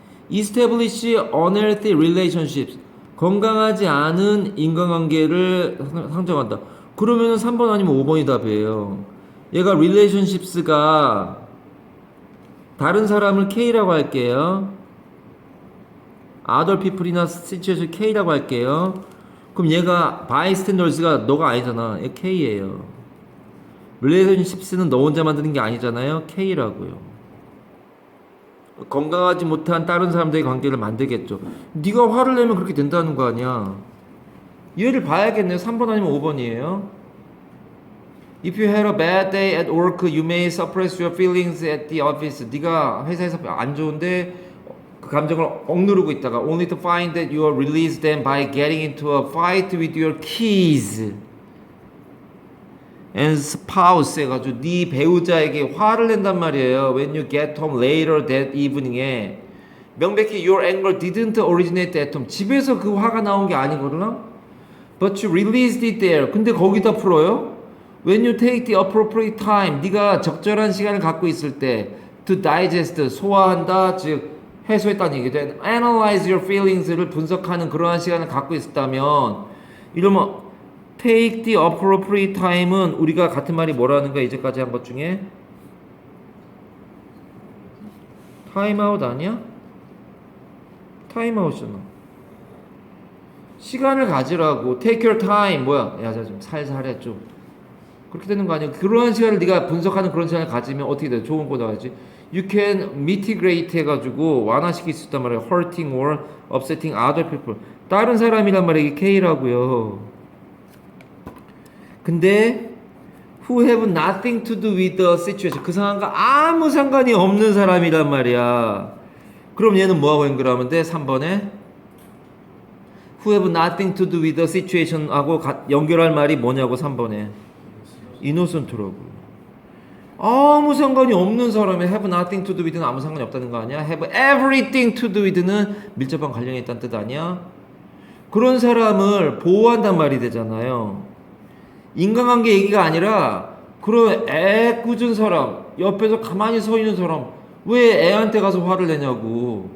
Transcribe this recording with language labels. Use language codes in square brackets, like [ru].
[en] establish unhealthy relationships [ko] 건강하지 않은 인간관계를 상정한다. 그러면은 3번 아니면 5번이 답이에요. 얘가 relationships가 다른 사람을 K라고 할게요. [en] other people [ko] 이나 situation K라고 할게요. 그럼 얘가 bystanders가 너가 아니잖아. 얘 K예요. relationships는 너 혼자 만드는 게 아니잖아요. K라고요. 건강하지 못한 다른 사람들의 관계를 만들겠죠. 네가 화를 내면 그렇게 된다는 거 아니야. 얘를 봐야겠네요. 3번 아니면 5번이에요. [en] If you had a bad day at work, you may suppress your feelings at the office. [ko] 네가 회사에서 안 좋은데 그 감정을 억누르고 있다가 [en] only to find that you release them by getting into a fight with your kids and spouse [ko] 해가지고 네 배우자에게 화를 낸단 말이에요. [en] When you get home later that evening에 [ko] 명백히 [en] your anger didn't originate at home. [ko] 집에서 그 화가 나온 게 아니거든. [en] But you released it there. [ko] 근데 거기다 풀어요. [en] When you take the appropriate time. [ko] 네가 적절한 시간을 갖고 있을 때 [en] to digest [ko] 소화한다. 즉 해소했다는 얘기죠. [en] Analyze your feelings [ko] 를 분석하는 그러한 시간을 갖고 있었다면 이러면 [en] take the appropriate time [ko] 은 우리가 같은 말이 뭐라는 거야 이제까지 한 것 중에? [en] time out [ko] 아니야? [en] time out이잖아. [ko] 시간을 가지라고. [en] take your time 뭐야? [ko] 야, 좀 살살해 좀. 그렇게 되는 거 아니야? 그러한 시간을 네가 분석하는 그런 시간을 가지면 어떻게 돼? 좋은 거 나와야지. [en] You can mitigate [ko] 해가지고 완화시킬 수 있단 말이야. [en] hurting or upsetting other people. [ko] 다른 사람이란 말이야. 이게 K라고요. 근데 [en] who have nothing to do with the situation. [ko] 그 상황과 아무 상관이 없는 사람이란 말이야. 그럼 얘는 뭐하고 연결하면 돼? 3번에 [en] who have nothing to do with the situation [ko] 하고 연결할 말이 뭐냐고 3번에 innocent라고. 아무 상관이 없는 사람이 [en] have nothing to do with [ko] 는 아무 상관이 없다는 거 아니야? [en] have everything to do with [ko] 는 밀접한 관련이 있다는 뜻 아니야? 그런 사람을 보호한단 말이 되잖아요. 인간관계 얘기가 아니라 그런 애꿎은 사람, 옆에서 가만히 서 있는 사람, 왜 애한테 가서 화를 내냐고.